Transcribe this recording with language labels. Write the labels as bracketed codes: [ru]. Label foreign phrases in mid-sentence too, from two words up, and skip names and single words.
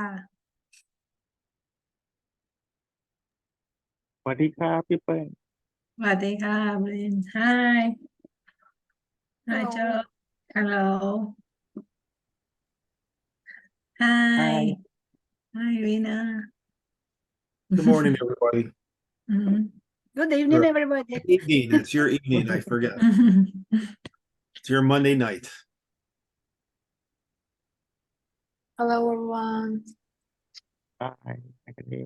[th] สวัสดีครับพี่เปิ้ล สวัสดีค่ะบริน [en] Hi Hi Hello. Joe Hello Hi Hi Hi Rina Good morning, everybody. Good evening Or everybody evening. It's your evening. I forget. It's your Monday night. Hello, everyone. Hi again.